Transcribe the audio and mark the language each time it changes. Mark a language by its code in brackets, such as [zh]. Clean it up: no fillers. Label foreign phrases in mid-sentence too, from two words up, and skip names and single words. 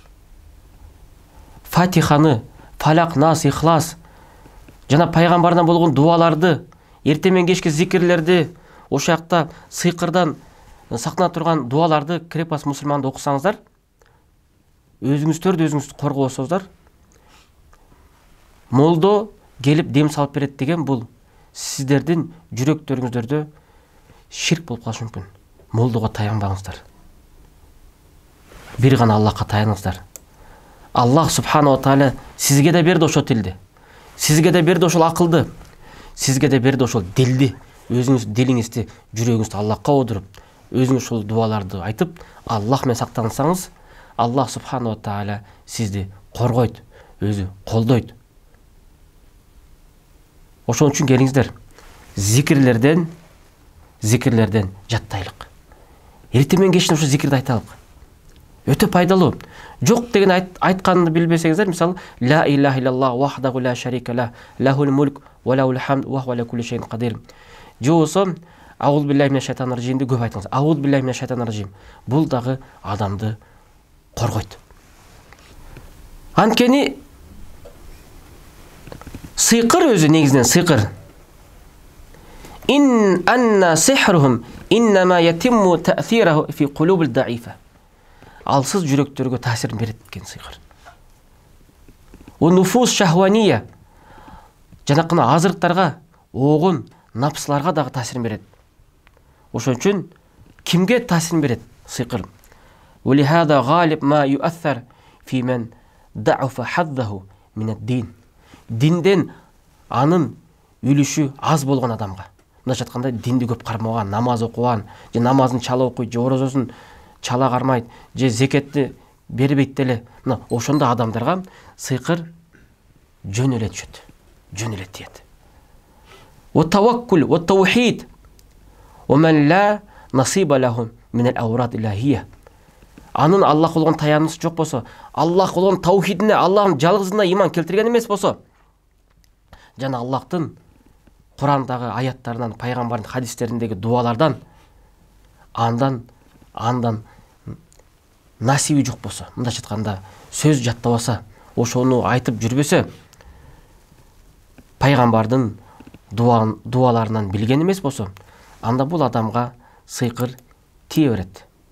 [ky] Фатиханы, Фалак, Нас, Ихлас жана пайгамбардан болгон дуаларды, эртең менен кечки зикирлерди, ошол жакта сыйкырдан сактана турган дуаларды крепость мусульманда окусаңыздар, өзүңүздөрдү өзүңүз коргосоңуздар, молдо келип дем салып берет деген бул сиздердин жүрөктөрүңүздөрдө ширк болуп калышы мүмкүн. Молдого таянбаңыздар. Бир гана Аллахка таяныңыздар. [ar] الله سبحانه وتعالى [ky] сизге да берди ошол тилди. Сизге да берди ошол акылды. Сизге да берди ошол дилди. Өзүңүз дилиңизди, жүрөгүңүздү Аллахка оодуруп, өзүңүз ошол дуаларды айтып, Аллах менен сактансаңыз, [ar] الله سبحانه وتعالى [ky] сизди коргойт, өзү колдойт. Ошон үчүн келиңиздер, зикирлерден жаттайлык. Эртең менен кечинде ошо зикирди айталык. Өтө пайдалуу. Жок деген айтканды билбесеңиздер, мисалы, [ar] لا إله إلا الله وحده لا شريك له، له الملك وله الحمد وهو على كل شيء قدير. [ky] Жосо [ar] أعوذ بالله من الشيطان الرجيم [ky] көп айтыңыз. [ar] أعوذ بالله من الشيطان الرجيم. [ky] Бул дагы адамды коргойт. Анткени сыйкыр өзү негизинен сыйкыр. [ar] إن أن سحرهم إنما يتم تأثيره في القلوب الضعيفة. [ky] Алсыз жүрөктөргө таасирин берет экен сыйкыр. [ar] أو نفوس شهوانية. [ky] Жанакына азырыктарга, огон, напсларга дагы таасирин берет. Ошон үчүн кимге таасирин берет сыйкыр? [ar] ولهذا غالب ما يؤثر في من ضعف حظه من الدين. [ky] Динден анын үлүшү аз болгон адамга, мындайча айтканда динди көп кармаган, намаз окуган, же намазын чала окуйт, же орозосун чала кармайт, же зекетти бербейт деле, мына ошондой адамдарга сыйкыр жөн эле түшөт, жөн эле тиет. [ar] والتوكل والتوحيد ومن لا نصيب لهم من الأوراد الإلهية. [ky] Анын Аллах болгон таянычы жок болсо, Аллах болгон таухидине, Аллахтын жалгызына иман келтирген эмес болсо, жана Аллахтын Курандагы аяттарынан, пайгамбардын хадистериндеги дуалардан андан насиби жок болсо, мындайча айтканда сөз жаттабаса, ошону айтып жүрбөсө, пайгамбардын дуаларынан билген эмес болсо, анда бул адамга сыйкыр тие берет.